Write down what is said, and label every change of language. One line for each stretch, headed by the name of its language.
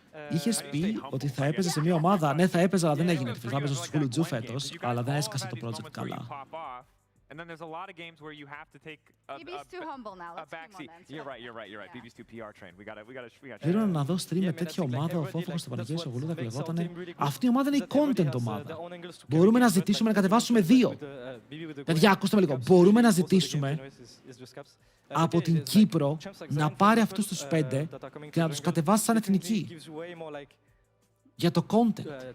Greek: Είχες πει ότι θα έπαιζε σε μια ομάδα. Ναι, θα έπαιζα, αλλά δεν έγινε. Θα έπαιζα στο School Τζου φέτος, αλλά δεν έσκασε το project καλά.
English: And then there's a lot of games where you have to take BB's too humble now. Let's backseat. You're right. BB's too PR trained. We gotta.
Greek: Θέλω να δω stream με τέτοια ομάδα, ο Φόφοκος στο Παναγιώτης, ο Γουλούδα κλεγότανε. Αυτή η ομάδα είναι η content ομάδα. Μπορούμε να ζητήσουμε να κατεβάσουμε 2. Παιδιά, ακούστε με λίγο. Μπορούμε να ζητήσουμε από την Κύπρο να πάρει αυτούς τους 5 και να τους κατεβάσει σαν εθνική. Για το content.